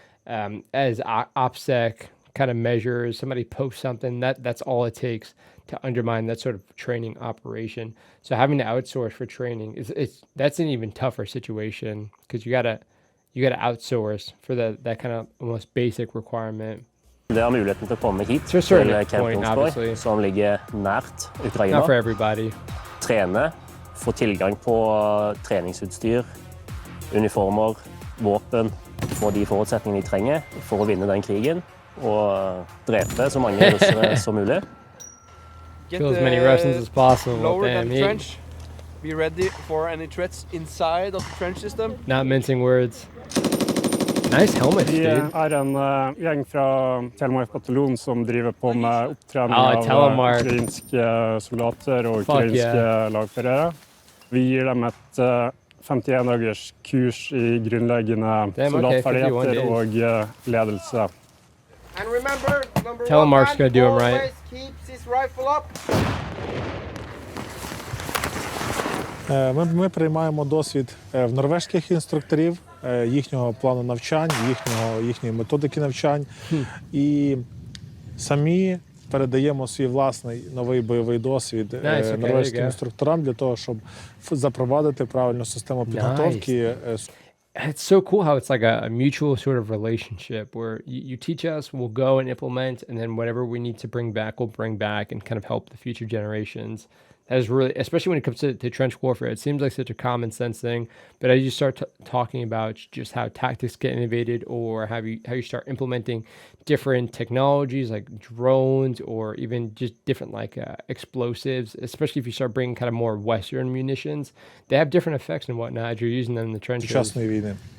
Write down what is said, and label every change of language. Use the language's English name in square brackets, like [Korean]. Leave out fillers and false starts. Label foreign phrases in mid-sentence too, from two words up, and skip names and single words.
[English] As OPSEC kind of measures, somebody posts something, that's all it takes to undermine that sort of training operation. So having to outsource for training that's an even tougher situation, because you gotta outsource for that kind of almost basic requirement. [Norwegian] Det har muligheten til å komme hit til Camp Jomsborg, som ligger nært Ukraina. [English] Not for everybody. [Norwegian] Trene, få tilgang på treningsutstyr, uniformer, våpen, få de forutsetningene de trenger for å vinne den krigen, og drepe så mange russere som mulig. [English] Kill as many Russians as possible. Lower the trench. Be ready for any threats inside of the trench system. Not mincing words. Nice helmet, dude. [Norwegian] Vi er en gjeng fra Telemark bataljon som driver på med opptrening av ukrainske soldater og ukrainske lagførere. Vi gir dem et 51 dagers kurs i grunnleggende soldatferdigheter og ledelse. [English] And remember, Telemark's gonna do him right. Always keeps his rifle up. [Ukrainian] Ми приймаємо досвід в норвезьких інструкторів, їхнього плану навчань, їхньої методики навчань. І самі передаємо свій власний новий бойовий досвід норвезьким інструкторам для того, щоб запровадити правильну систему підготовки. [English] It's so cool how it's like a mutual sort of relationship where you teach us, we'll go and implement, and then whatever we need to bring back, we'll bring back and kind of help the future generations. That is really, especially when it comes to trench warfare, it seems like such a common sense thing. But as you start talking about just how tactics get innovated, or how you start implementing different technologies like drones, or even just different like explosives, especially if you start bringing kind of more Western munitions, they have different effects and whatnot as you're using them in the trenches. [Ukrainian] Сучасної війни.